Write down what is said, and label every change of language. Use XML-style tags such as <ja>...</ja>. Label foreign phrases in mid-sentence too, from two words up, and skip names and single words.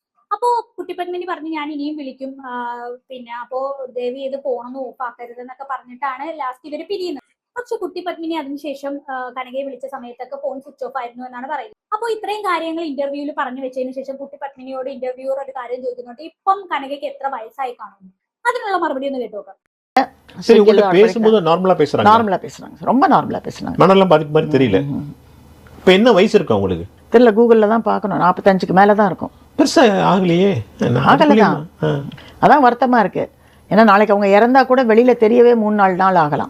<ml>അപ്പോ കുട്ടിപ്പത്മിനി പറഞ്ഞു ഞാൻ ഇനിയും വിളിക്കും, പിന്നെ അപ്പോ ദേവി ഇത് ഫോണൊന്നും ഓഫാക്കരുത് എന്നൊക്കെ പറഞ്ഞിട്ടാണ് ലാസ്റ്റ് ഇവര് പിരിയുന്നത്. പക്ഷെ കുട്ടിപ്പത്മിനി അതിനുശേഷം കനകയെ വിളിച്ച സമയത്തൊക്കെ ഫോൺ സ്വിച്ച് ഓഫ് ആയിരുന്നു എന്നാണ് പറയുന്നത്. അപ്പോൾ ഇത്രയും കാര്യങ്ങൾ ഇന്റർവ്യൂവിൽ പറഞ്ഞു വെച്ചതിന് ശേഷം കുട്ടിപ്പത്മിനിയോട് ഇന്റർവ്യൂർ ഒരു കാര്യം ചോദിക്കുന്നുണ്ട്, ഇപ്പം കനകയ്ക്ക് എത്ര വയസ്സായി കാണുന്നു? അതിനുള്ള മറുപടി ഒന്ന് കേട്ടോക്കാം.</ml> <ta>சரி, உங்கள்ட்ட பேசும்போது நார்மலா பேசுறாங்க? நார்மலா பேசுறாங்க, ரொம்ப நார்மலா பேசுறாங்க. மனெல்லாம் பாதிப்பு மாதிரி தெரியல. இப்போ என்ன வயசு இருக்கு உங்களுக்கு? தெரியல, கூகுளில் தான் பார்க்கணும். 45க்கு மேலே தான் இருக்கும். பெருசா ஆகலையே. ஆகலை தான், அதான் வருத்தமாக இருக்குது. ஏன்னா நாளைக்கு அவங்க இறந்தா கூட வெளியில் தெரியவே 3-4 நாள் ஆகலாம்.</ta>